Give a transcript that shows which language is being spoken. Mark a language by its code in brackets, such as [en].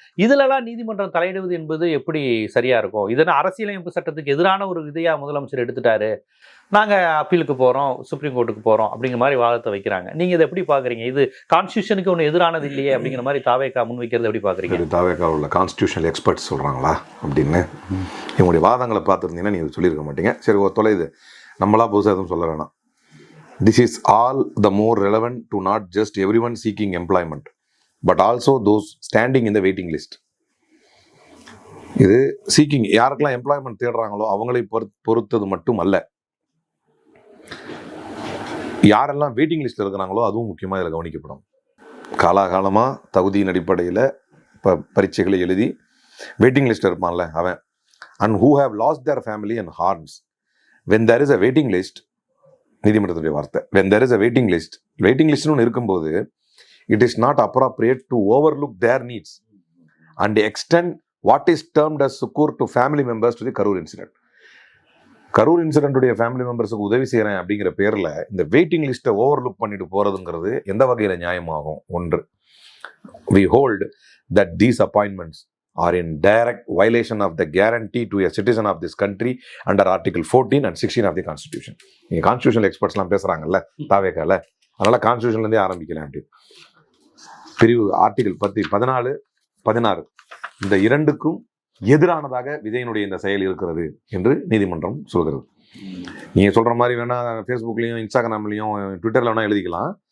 [ta] இதுலலாம் நீதிமன்றம் தலையிடுவது என்பது எப்படி சரியா இருக்கும்? இதனை அரசியலமைப்பு சட்டத்துக்கு எதிரான ஒரு இதையா முதலமைச்சர் எடுத்துட்டாரு, நாங்க அப்பீலுக்கு போறோம், சுப்ரீம் கோர்ட்டுக்கு போறோம் அப்படிங்கிற மாதிரி வாதத்தை வைக்கிறாங்க. நீங்க இதை எப்படி பாக்குறீங்க? இது கான்ஸ்டியூஷனுக்கு ஒன்று எதிரானது இல்லையே அப்படிங்கிற மாதிரி தாவேகா முன்வைக்கிறது எப்படி பாக்குறீங்க? தாவேகா உள்ள கான்ஸ்டியூஷனல் எக்ஸ்பர்ட்ஸ் சொல்றாங்களா அப்படின்னு இவங்களுடைய வாதங்களை பார்த்துருந்தீங்கன்னா நீங்க சொல்லியிருக்க மாட்டீங்க. சரி, ஒரு தொலைது நம்மளா புதுசாக எதுவும் சொல்ல வேணாம். [en] This is all the more relevant to not just everyone seeking employment, but also those standing in the waiting list. [ta] இது சீக்கிங் யாருக்கெல்லாம் எம்ப்ளாய்மெண்ட் தேடுறாங்களோ அவங்களை பொறுத்தது மட்டும் அல்ல, யாரெல்லாம் வெயிட்டிங் லிஸ்ட்ல இருக்கிறாங்களோ அதுவும் முக்கியமாக இதில் கவனிக்கப்படும். காலாகாலமாக தகுதியின் அடிப்படையில் இப்போ பரீட்சைகளை எழுதி வெயிட்டிங் லிஸ்ட் இருப்பான்ல அவன், [en] and who have lost their family and harms. When there is a waiting list, [ta] நீதிமன்றத்துடைய வார்த்தை, [en] when there is a waiting listன்னு [ta] ஒன்று இருக்கும்போது [en] it is not appropriate to overlook their needs and extend what is termed as succour to family members to the Karur incident. [ta] Karur இன்சிடென்ட்டுடைய family மெம்பர்ஸுக்கு உதவி செய்கிறேன் அப்படிங்கிற பேரில் இந்த waiting லிஸ்ட்டை overlook பண்ணிட்டு போகிறதுங்கிறது எந்த வகையில் நியாயமாகும்? [en] ஒன்று, we hold that these appointments are in direct violation of the guarantee to a citizen of this country under Article 14 and 16 of the Constitution. [ta] நீங்கள் கான்ஸ்டியூஷனல் எக்ஸ்பர்ட்ஸ்லாம் பேசுகிறாங்கல்ல தாவேக்கால, அதனால் கான்ஸ்டியூஷன்லேருந்தே ஆரம்பிக்கலாம். அப்படி பிரிவு ஆர்டிகல் 14, 16 இந்த இரண்டுக்கும் எதிரானதாக விஜயனுடைய இந்த செயல் இருக்கிறது என்று நீதிமன்றம் சொல்கிறது. நீங்கள் சொல்கிற மாதிரி வேணால் ஃபேஸ்புக்லேயும் இன்ஸ்டாகிராம்லேயும் ட்விட்டரில் வேணால் எழுதிக்கலாம்.